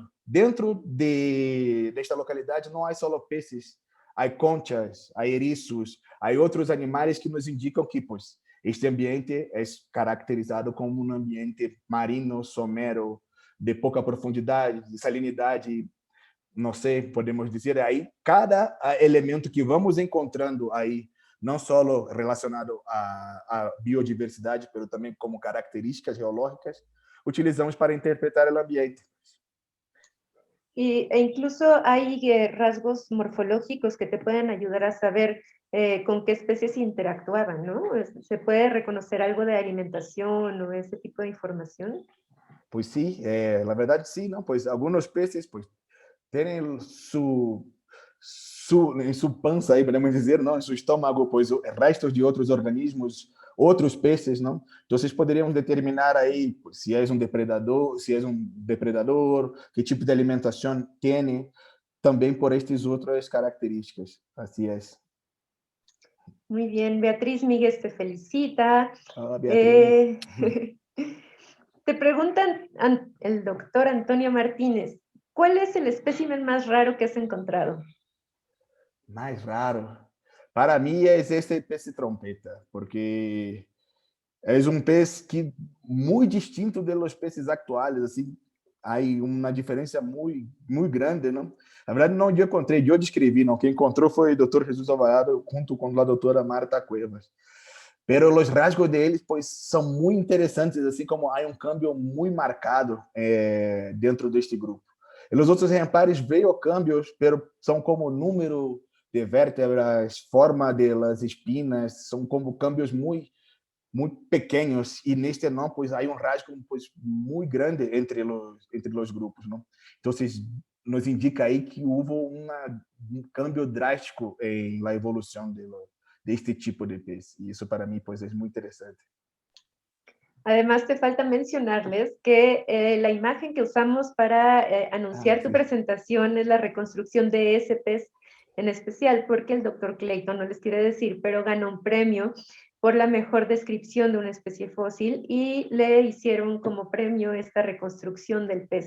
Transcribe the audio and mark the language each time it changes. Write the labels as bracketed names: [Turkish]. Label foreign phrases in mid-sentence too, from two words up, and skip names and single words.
[Portuguese] Dentro desta localidade não há só peixes, há conchas, há eriços, há outros animais que nos indicam que, pois, este ambiente é caracterizado como um ambiente marino, somero, de pouca profundidade, de salinidade, não sei, podemos dizer aí, cada elemento que vamos encontrando aí, não só relacionado à biodiversidade, mas também como características geológicas, utilizamos para interpretar o ambiente. [Spanish] E incluso hay rasgos morfológicos que te pueden ayudar a saber con qué especies interactuaban, ¿no? ¿Se puede reconocer algo de alimentación o ese tipo de información? Pues sí, la verdad sí, ¿no? Pues algunos peces pues tienen [Portuguese] em sua pança aí, podemos dizer, não, em seu estômago, pois restos de outros organismos, outros peces, não? Então vocês poderiam determinar aí se é um depredador, que tipo de alimentação tem, também por estas outras características. Assim é. [Spanish] Muy bien, Beatriz Míguez te felicita. Beatriz. Te preguntan el doctor Antonio Martínez, ¿cuál es el espécimen más raro que has encontrado? [Portuguese] Mais raro. [Spanish] Para mí es este pez de trompeta, porque es un pez que muy distinto de los peces actuales, así, hay [Portuguese] uma diferença muito grande, não? Na verdade, não eu encontrei, eu descrevi, não. Quem encontrou foi o Dr. Jesus Alvarado junto com a doutora Marta Cuevas. Pero os rasgos deles, pois, são muito interessantes, assim como há um câmbio muito marcado dentro deste grupo. E os outros exemplares veio câmbios, pero são como número de vértebras, forma [Spanish] de las espinas, [Portuguese] são como câmbios muito pequenos, e neste não, pois há um rasgo pois, muito grande entre os grupos. Não? Então, nos indica aí que houve um câmbio drástico na evolução deste tipo de pez. E isso, para mim, pois, é muito interessante. [Spanish] Además, te falta mencionarles que la imagen que usamos para anunciar tu presentación es la reconstrucción de ese pez en especial, porque el doctor Clayton, no les quiere decir, pero ganó un premio por la mejor descripción de una especie fósil y le hicieron como premio esta reconstrucción del pez.